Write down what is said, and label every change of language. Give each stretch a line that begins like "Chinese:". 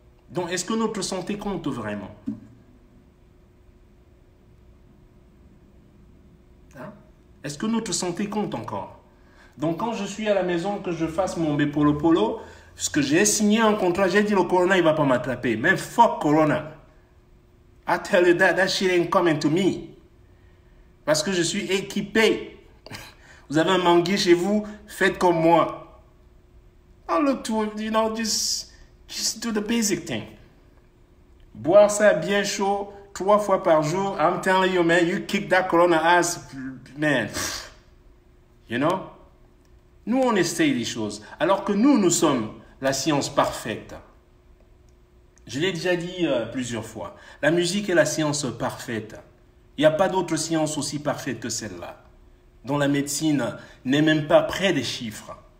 French: Donc, est-ce que notre santé compte vraiment? Hein? Est-ce que notre santé compte encore? Donc, quand je suis à la maison, que je fasse mon Bepolo, parce que j'ai signé un contrat, j'ai dit le corona, il ne va pas m'attraper. Même fuck corona.
English: I tell you that shit ain't coming to me.
French: Parce que je suis équipé. Vous avez un manguier chez vous, faites comme moi.
English: Don't look to, you know, just do the basic thing.
French: Boire ça bien chaud, 3 fois par jour.
English: I'm telling you, man, you kick that corona ass, man. You know?
French: Nous, on essaye des choses. Alors que nous sommes la science parfaite. Je l'ai déjà dit plusieurs fois. La musique est la science parfaite. Il n'y a pas d'autre science aussi parfaite que celle-là, dont la médecine n'est même pas près des chiffres.